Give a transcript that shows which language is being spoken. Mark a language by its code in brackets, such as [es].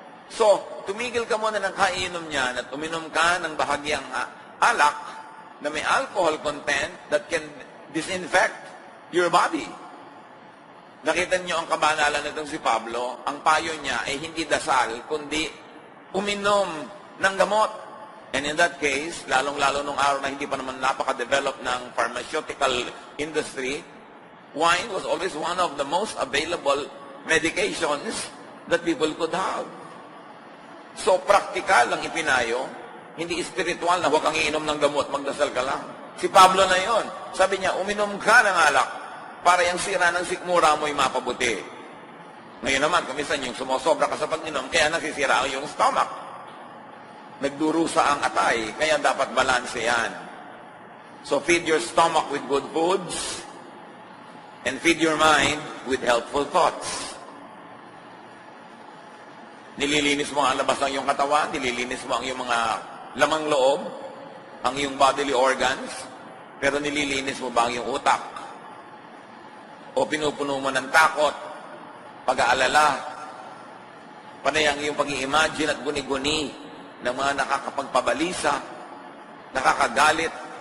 [tl] So, tumigil ka muna ng kainom niyan at uminom ka ng bahagyang alak na may alcohol content [en] that can disinfect your body. [tl] Nakita niyo ang kabanalan nitong si Pablo, ang payo niya ay hindi dasal, kundi uminom ng gamot. [en] And in that case, [tl] lalong-lalo nung araw na hindi pa naman napaka-develop ng [en] pharmaceutical industry, wine was always one of the most available medications that people could have. [tl] So, praktikal ang ipinayo, hindi spiritual na huwag kang iinom ng gamot, magdasal ka lang. Si Pablo na yon. Sabi niya, uminom ka ng alak para yung sira ng sikmura mo'y mapabuti. Ngayon naman, kumisan yung sumosobra ka sa pag-inom, kaya nasisira yung stomach. Nagdurusa ang atay, kaya dapat balanse yan. [en] So, feed your stomach with good foods and feed your mind with helpful thoughts. [tl] Nililinis mo ang labas ng iyong katawan, nililinis mo ang iyong mga lamang loob, ang iyong bodily organs, pero nililinis mo ba ang iyong utak? O pinupuno mo ng takot, pag-aalala, panay ang iyong pag-i-imagine at guni-guni ng mga nakakapagpabalisa, nakakagalit.